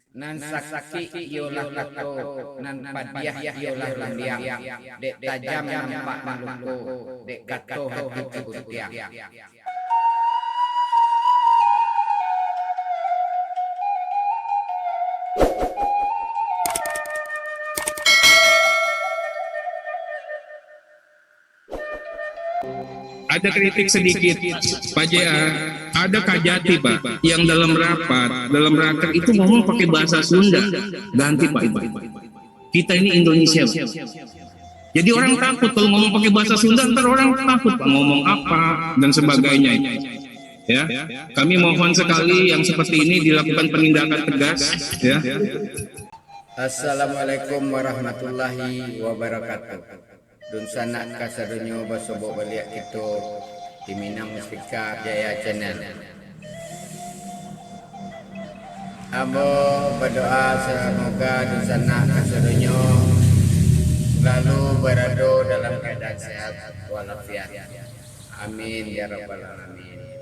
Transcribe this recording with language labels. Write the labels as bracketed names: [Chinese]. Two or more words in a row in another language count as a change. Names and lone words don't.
[Minangkabau] nan saksi iolah kato, nan padiah iolah landiang, dek tajam nampak maluku, dek kato hati kebutiang. [Indonesian] Ada kritik sedikit, Pak JA. Ada Kajati Pak, yang dalam raker itu ngomong pakai bahasa Sunda. Ganti Pak itu. Kita ini Indonesia Pak. Jadi orang takut kalau ngomong pakai bahasa Sunda, ntar orang takut Pak ngomong apa dan sebagainya. Ya, kami mohon sekali yang seperti ini dilakukan penindakan tegas. Ya. [Arabic] السلام عليكم ورحمة الله وبركاته. [Minangkabau] Dun sanak kasadunyo basobok baliak itu di Minang Mustika Jaya Channel. Abo berdoa semoga dun sanak kasadunyo selalu berada dalam keadaan sehat walafiat. [Arabic] آمين يا رب العالمين.